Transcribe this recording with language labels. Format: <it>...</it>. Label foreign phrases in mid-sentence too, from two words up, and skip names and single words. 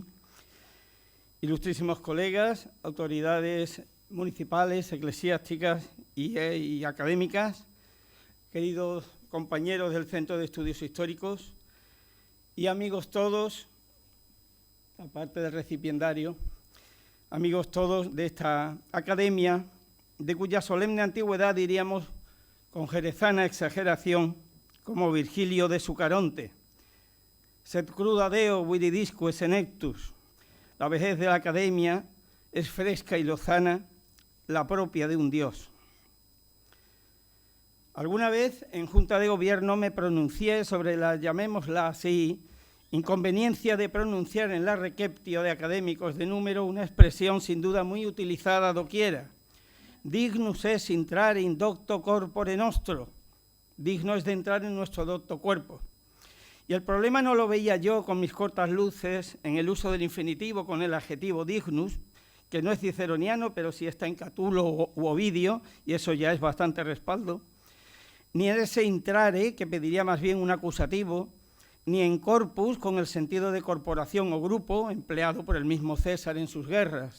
<es>ilustrísimos colegas, autoridades municipales, eclesiásticas y académicas, queridos compañeros del Centro de Estudios Históricos y amigos todos, aparte del recipiendario, amigos todos de esta academia, de cuya solemne antigüedad diríamos con jerezana exageración, como Virgilio de Sucaronte.</es> <la>Sed cruda Deo viridisque senectus.</la> <es>La vejez de la academia es fresca y lozana, la propia de un dios. Alguna vez en Junta de Gobierno me pronuncié sobre la, llamémosla así, inconveniencia de pronunciar en la receptio de académicos de número una expresión sin duda muy utilizada doquiera.</es> <la>Dignus es intrare in docto corpore nostro.</la> <es>Digno es de entrar en nuestro docto cuerpo. Y el problema no lo veía yo con mis cortas luces en el uso del infinitivo con el adjetivo dignus, que no es ciceroniano, pero sí está en Catulo u Ovidio, y eso ya es bastante respaldo, ni en ese intrare, que pediría más bien un acusativo, ni en corpus, con el sentido de corporación o grupo, empleado por el mismo César en sus guerras.</es>